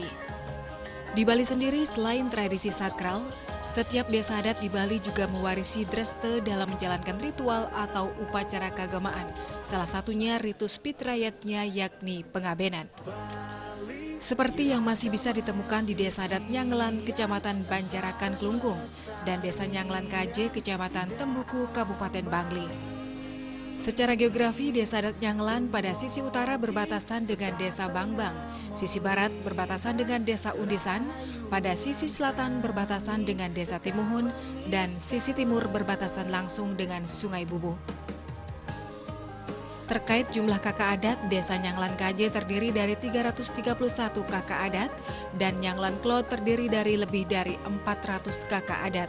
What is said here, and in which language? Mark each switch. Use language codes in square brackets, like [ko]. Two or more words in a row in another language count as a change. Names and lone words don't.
[id] Di Bali sendiri, selain tradisi sakral, setiap desa adat di Bali juga mewarisi dreste dalam menjalankan ritual atau upacara keagamaan. Salah satunya ritus pitrayatnya yakni pengabenan. Seperti yang masih bisa ditemukan di Desa Adat Nyanglan, Kecamatan Banjarakan, Klungkung, dan Desa Nyanglan Kaje, Kecamatan Tembuku, Kabupaten Bangli. Secara geografi, Desa Adat Nyanglan pada sisi utara berbatasan dengan Desa Bangbang, sisi barat berbatasan dengan Desa Undisan, pada sisi selatan berbatasan dengan Desa Timuhun, dan sisi timur berbatasan langsung dengan Sungai Bubuh. Terkait jumlah kakak adat, Desa Nyanglan Kaje terdiri dari 331 kakak adat dan Nyanglan Klod terdiri dari lebih dari 400 kakak adat.